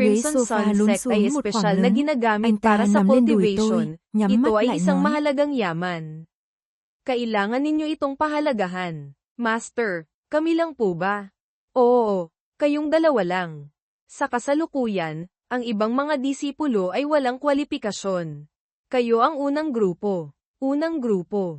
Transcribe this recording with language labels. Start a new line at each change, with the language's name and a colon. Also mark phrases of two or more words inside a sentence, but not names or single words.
Filipino: Anderson
Vietnamese: sofa
Filipino: Sun
Vietnamese: lún
Filipino: Sect ay
Vietnamese: xuống một
Filipino: espesyal
Vietnamese: khoảng
Filipino: na
Vietnamese: lớn.
Filipino: ginagamit
Vietnamese: Anh ta
Filipino: para sa
Vietnamese: nằm lên đùi
Filipino: cultivation.
Vietnamese: tôi, nhắm
Filipino: Ito
Vietnamese: mắt
Filipino: ay
Vietnamese: lại
Filipino: isang
Vietnamese: nói.
Filipino: mahalagang yaman. Kailangan ninyo itong pahalagahan. Master, kami lang po ba? Oo, kayong dalawa lang. Sa kasalukuyan, ang ibang mga disipulo ay walang kwalipikasyon. Kayo ang unang grupo. Unang grupo.